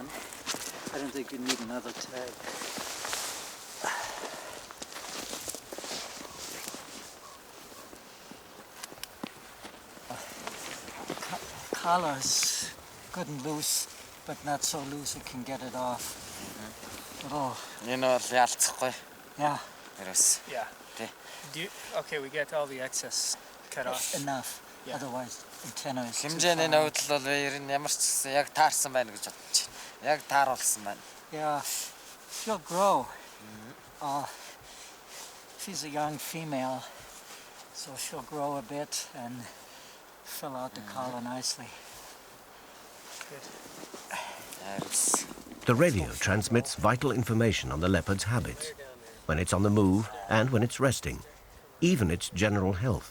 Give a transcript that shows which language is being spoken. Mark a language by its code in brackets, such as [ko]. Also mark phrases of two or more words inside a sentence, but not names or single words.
[en] I don't think you need another tag. Collar's good and loose, but not so loose it can get it off. Oh. Yeah. Yeah. Do you, okay, we get all the excess cut off. Enough. Yeah. Otherwise, antenna is too хэмжээний far. [mn] нөвдөл бол ер нь ямар ч гэсэн яг таарсан байна гэж бодож байна. Яг тааруулсан байна. [en] Yeah, she'll grow. She's a young female, so she'll grow a bit and fill out the collar nicely. The radio transmits vital information on the leopard's habits, when it's on the move and when it's resting, even its general health.